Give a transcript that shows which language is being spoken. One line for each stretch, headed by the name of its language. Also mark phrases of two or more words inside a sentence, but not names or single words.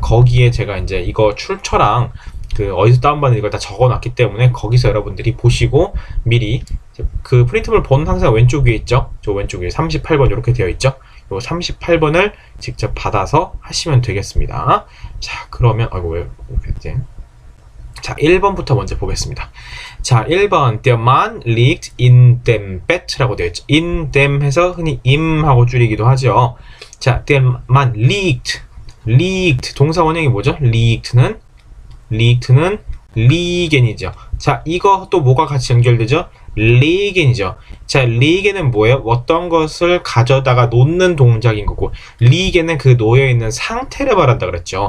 Korean: 거기에 제가 이제 이거 출처랑 그 어디서 다운받은 이걸 다 적어놨기 때문에 거기서 여러분들이 보시고 미리 그 프린트물 본 항상 왼쪽 위에 있죠? 저 왼쪽 위에 38번 이렇게 되어 있죠? 요 38번을 직접 받아서 하시면 되겠습니다. 자, 그러면 왜 이렇게 했지? 자, 1번부터 먼저 보겠습니다. 자, 1번
German: Der Mann liegt in dem Bett
Korean: 라고 되어 있죠.
German: in dem
Korean: 해서 흔히 im하고 줄이기도 하죠. 자,
German: Der Mann liegt
Korean: 동사 원형이 뭐죠? liegt는 리겐이죠. 자, 이거 또 뭐가 같이 연결되죠? 리겐이죠. 자, 리겐은 뭐예요? 어떤 것을 가져다가 놓는 동작인 거고 리겐은 그 놓여있는 상태를 말한다 그랬죠.